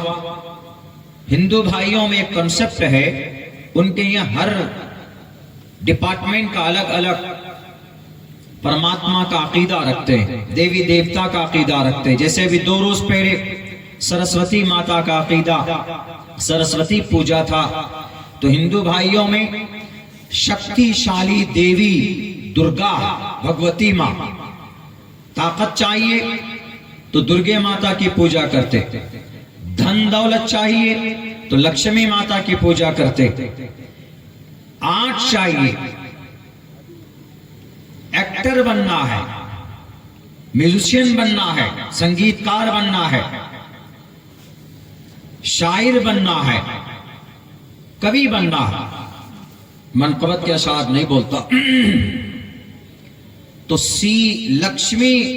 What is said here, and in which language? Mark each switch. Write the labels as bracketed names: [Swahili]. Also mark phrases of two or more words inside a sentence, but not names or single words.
[Urdu] ہندو بھائیوں میں ایک کنسپٹ ہے، ان کے یہاں ہر ڈپارٹمنٹ کا الگ الگ پرماتما کا عقیدہ رکھتے ہیں، دیوی دیوتا کا عقیدہ رکھتے ہیں۔ جیسے ابھی 2 روز پہلے سرسوتی ماتا کا عقیدہ، سرسوتی پوجا تھا، تو ہندو بھائیوں میں شکتی شالی دیوی درگا بھگوتی ماں، طاقت چاہیے تو درگے ماتا کی پوجا کرتے، دھن دولت چاہیے تو لکشمی ماتا کی پوجا کرتے، آنٹ چاہیے ایکٹر بننا ہے، میوزیشین بننا ہے، سنگیتکار بننا ہے، شاعر بننا ہے، کبھی بننا ہے، منقبت کے اشعار نہیں بولتا، تو سی لکشمی